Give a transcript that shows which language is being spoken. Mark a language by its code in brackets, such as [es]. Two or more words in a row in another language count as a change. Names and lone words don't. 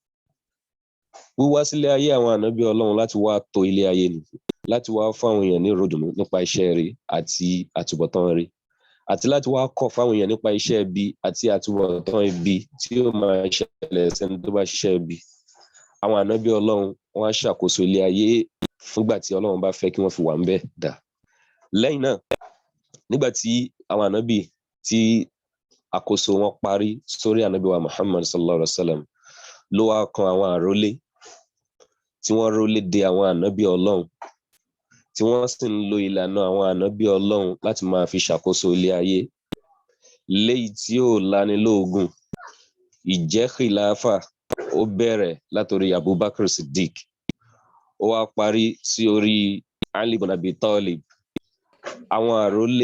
[yo] wíwá sílé ayé àwọn ànábì Ọlọ́run láti wá tò ilé ayé ni láti wá fáwọn èèyàn ní ròdùnú nípa iṣẹ́ rere àti àtúbọ̀tán rere àti láti wá kọ́ fáwọn èèyàn nípa iṣẹ́ ibi àti àtúbọ̀tán ibi tí ó máa ṣẹlẹ̀ sẹ́ni tó bá ṣiṣẹ́ ibi àwọn ànábì Ọlọ́run wọ́n á ṣàkóso ilé ayé fúngbà tí Ọlọ́run bá fẹ́ kí wọ́n fi wà ń bẹ̀ dà lẹ́yìn náà nígbà tí àwọn ànábì tí àkóso wọn parí sórí ànábì wa Muhammad [ar] صلى الله عليه وسلم [yo] ló wá kan àwọn àrólé tí wọ́n rólé de àwọn ànábì Ọlọ́run tí wọ́n sì ń lo ìlànà àwọn ànábì Ọlọ́run láti máa fi ṣàkóso ilé ayé léyìí tí ó lánilóògùn ìjẹ́ khilafa ó bẹ̀rẹ̀ látorí Abubakar Siddiq ó wá parí sí orí Ali ibn Abi Talib àwọn àrólé